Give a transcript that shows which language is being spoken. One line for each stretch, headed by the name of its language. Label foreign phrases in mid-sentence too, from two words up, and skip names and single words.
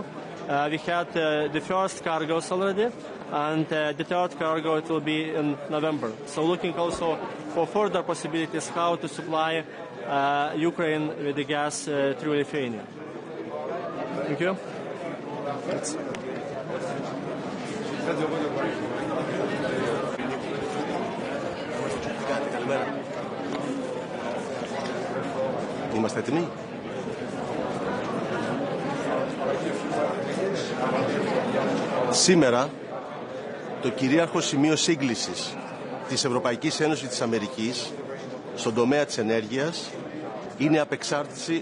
English: We had the first cargoes already, and the third cargo it will be in November. So looking also for further possibilities how to supply Ukraine with the gas through Lithuania. Thank you. That's...
Greek: Είμαστε έτοιμοι. Σήμερα το κυρίαρχο σημείο σύγκλησης της Ευρωπαϊκής Ένωσης της Αμερικής στον τομέα της ενέργειας είναι η απεξάρτηση